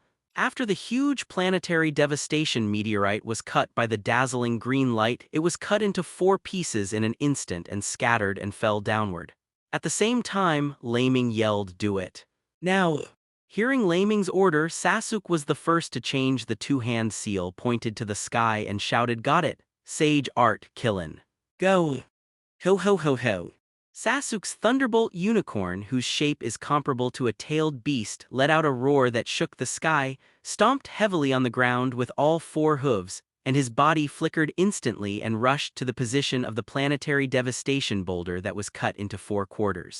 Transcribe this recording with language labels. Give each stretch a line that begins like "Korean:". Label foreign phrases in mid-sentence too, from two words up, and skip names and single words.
English: After the huge planetary devastation meteorite was cut by the dazzling green light, it was cut into 4 pieces in an instant and scattered and fell downward. At the same time, Leiming yelled, Do it. Now. Hearing Leiming's order, Sasuke was the first to change the two-hand seal pointed to the sky and shouted, Got it, Sage Art Killin. Go. Ho ho ho ho. Sasuke's thunderbolt unicorn, whose shape is comparable to a tailed beast, let out a roar that shook the sky, stomped heavily on the ground with all 4 hooves, and his body flickered instantly and rushed to the position of the planetary devastation boulder that was cut into 4 quarters.